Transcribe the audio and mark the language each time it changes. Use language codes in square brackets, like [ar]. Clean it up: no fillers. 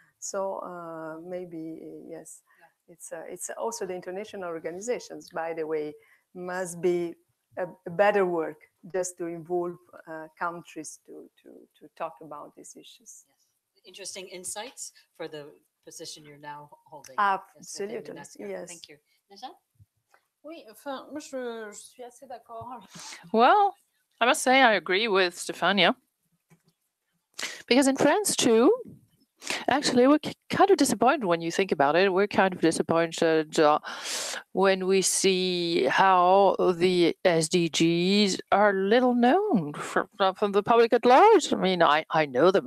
[en] So maybe yes, it's also the international organizations, by the way, must be a better work just to involve countries to talk about these issues. Yes. Interesting insights for the position you're now holding. Absolutely, yes. Thank you. Najat? [fr] Oui, enfin, moi je suis assez d'accord. [en] Well, I must say I agree with Stefania. Because in France too, actually, we're kind of disappointed when you think about it. We're kind of disappointed when we see how the SDGs are little known from the public at large. I mean, I know them.